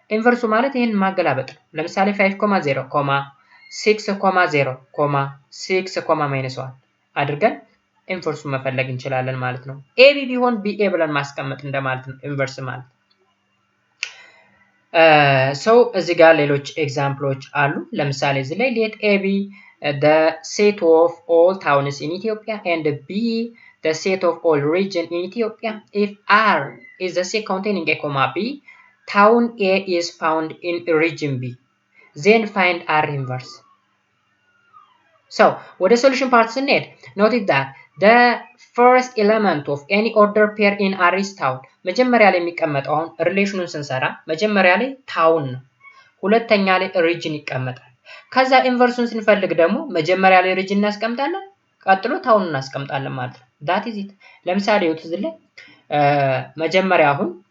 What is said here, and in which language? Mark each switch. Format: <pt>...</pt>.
<am>ኢንቨርሱ ማለት ይሄን ማገላበጥ ነው። ለምሳሌ 5.0 6.0 6 minus 1 አድርገን ኢንቨርሱ መፈለግ እንችላለን ማለት ነው። AB ቢሆን BA ብለን ማስቀመጥ እንደማለት ነው ኢንቨርስ ማለት። so እዚህ ጋር ሌሎች ኤግዛምፕሎች አሉ። ለምሳሌ እዚህ ላይ</am> <en>let A be the set of all towns in Ethiopia and B the set of all region in Ethiopia. If R is the set containing A, B, town A is found in region B. Then find R inverse. So, with the solution part</en> <am>ስንሄድ</am> <en>notice that the first element of any order pair in R is town.</en> <am>መጀመሪያ ላይ የሚቀመጠው አሁን ሪሌሽኑን ስንሰራ መጀመሪያ ላይ ታውን ነው። ሁለተኛ ላይ ሪጅን ይቀመጣል። ከዛ ኢንቨርሱን ስንፈልግ ደግሞ መጀመሪያ ላይ ሪጅን እናስቀምጣለን፣ ቀጥሎ ታውን እናስቀምጣለን ማለት ነው።</am> <en>that is it።</en> <am>ለምሳሌ እዚህ ላይ መጀመሪያ አሁን</am>